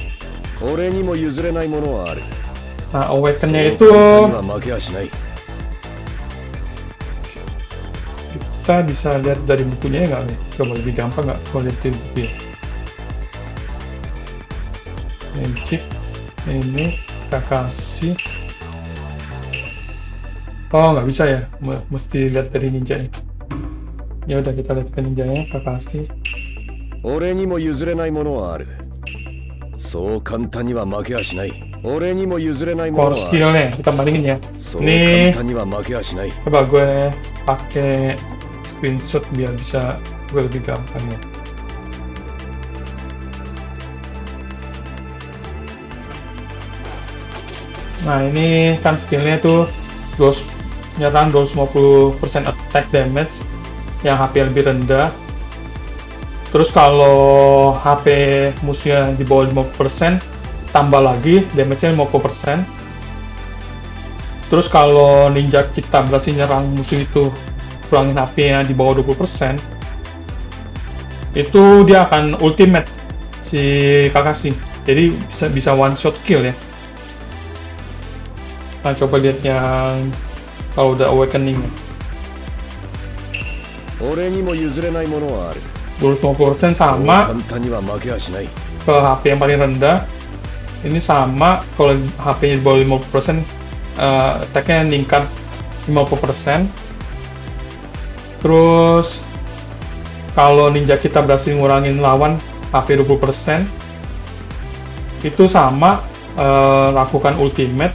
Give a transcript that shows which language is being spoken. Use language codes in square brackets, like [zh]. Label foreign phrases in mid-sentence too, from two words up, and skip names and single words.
[id] Nah awaken-nya itu kita bisa lihat dari bukunya ya nggak nih? Coba lebih gampang nggak kalau lihat di buku ya? Magic. Ini kita kasih. Oh, nggak bisa ya, mesti lihat dari ninjanya. Ya udah, kita lihat ke ninjanya, kita kasih. [ja] 俺にも譲れないものはある。そう簡単には負けはしない。俺にも譲れないも [id] Core [ja] のはある。 [id] skillnya kita bandingin ya. [ja] そう [id] Ini [ja] 簡単には負けはしない。 [id] coba gue pakai screenshot biar bisa gue lebih gampang ya. Nah, ini kan skillnya tuh nyerang 250% [en] attack damage [id] yang HP lebih rendah. Terus kalau HP musuhnya di bawah 50%, tambah lagi damage-nya 50%. Terus kalau ninja kita berhasil nyerang musuh itu, kurangin HP-nya di bawah 20%, itu dia akan ultimate si Kakashi. Jadi bisa [en] one shot kill [id] ya. Nah, coba lihat yang kalau udah awakening. [ja] 俺にも譲れないものはある。 [id] 250% [ja] そう [id] sama [ja] 簡単には負けはしない。 [id] ke HP yang paling rendah. Ini sama, kalau HP-nya di bawah 50%, attack-nya meningkat 50%. Terus kalau ninja kita berhasil ngurangin lawan HP 20%, itu sama, lakukan ultimate.